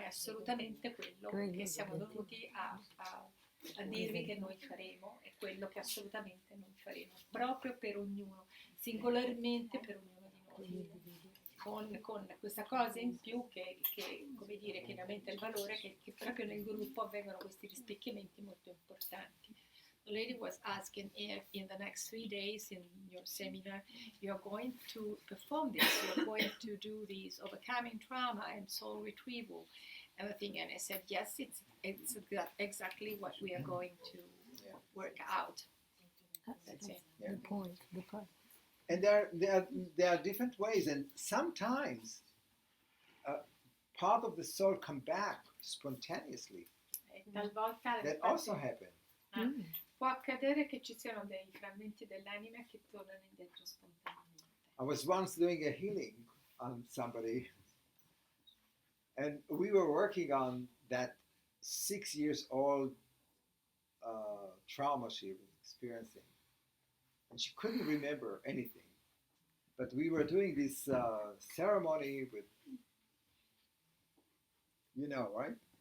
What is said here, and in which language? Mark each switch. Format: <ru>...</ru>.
<it>È assolutamente quello che siamo venuti a dirvi che noi faremo, è quello che assolutamente noi faremo, proprio per ognuno, singolarmente per ognuno di noi. Con questa cosa in più che come dire, che ne aumenta il valore, che proprio nel gruppo avvengono questi rispecchiamenti molto importanti.</it> <en>a lady was asking if in the next 3 days in your seminar you're going to perform this, you're going to do this overcoming trauma and soul retrieval, everything. And I said, yes, it's exactly what we are going to work out. That's it. Yeah. The point, the part. And there are different ways, and sometimes part of the soul come back spontaneously.</en> <it>E talvolta</it> <en>That also happen.</en> <it>può accadere che ci siano dei frammenti dell'anima che tornano indietro spontaneamente.</it> <en>I was once doing a healing on somebody, and we were working on that 6 years old trauma she was experiencing, and she couldn't remember anything. But we were doing this ceremony with, right?</en>